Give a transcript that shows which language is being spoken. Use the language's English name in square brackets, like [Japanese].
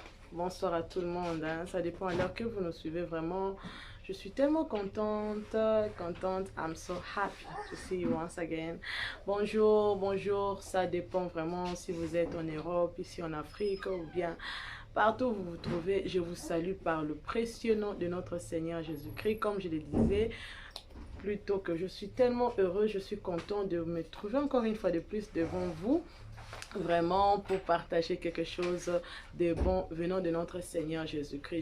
[French] Bonsoir à tout le monde, hein. Ça dépend à l'heure que vous nous suivez vraiment. Je suis tellement contente. [English] I'm so happy to see you once again. [French] Bonjour, bonjour. Ça dépend vraiment si vous êtes en Europe, ici en Afrique ou bien partout où vous vous trouvez. Je vous salue par le précieux nom de notre Seigneur Jésus-Christ. Comme je le disais, plutôt que je suis tellement heureux, je suis content de me trouver encore une fois de plus devant vous, vraiment pour partager quelque chose de bon venant de notre Seigneur Jésus-Christ.